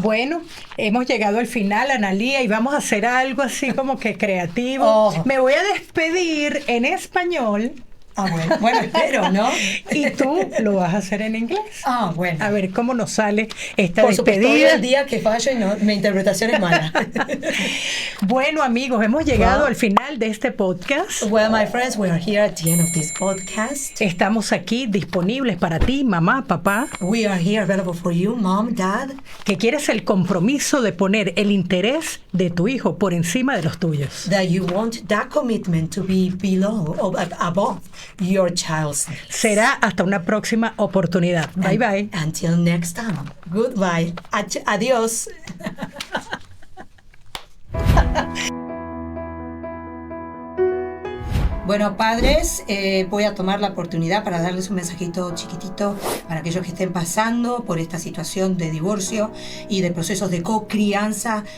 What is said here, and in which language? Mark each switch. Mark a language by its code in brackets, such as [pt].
[es] Bueno, hemos llegado al final, Analía, y vamos a hacer algo así como que creativo. Me voy a despedir en español. Bueno, espero, ¿no? Y tú lo vas a hacer en inglés. Bueno. A ver cómo nos sale esta Por supuesto, despedida. el día que fallo y mi interpretación es mala. Bueno, amigos, hemos llegado al final de este podcast. [en] Well, my friends, we are here at the end of this podcast. [es] Estamos aquí disponibles para ti, mamá, papá, [en] We are here available for you, mom, dad, [es] que quieres el compromiso de poner el interés de tu hijo por encima de los tuyos. [en] that you want that commitment to be below or above your child's needs. [es] Será hasta una próxima oportunidad. [en] Bye, bye. Until next time. Goodbye. Adiós. [es] Bueno, padres, voy a tomar la oportunidad para darles un mensajito chiquitito para aquellos que estén pasando por esta situación de divorcio y de procesos de co-crianza.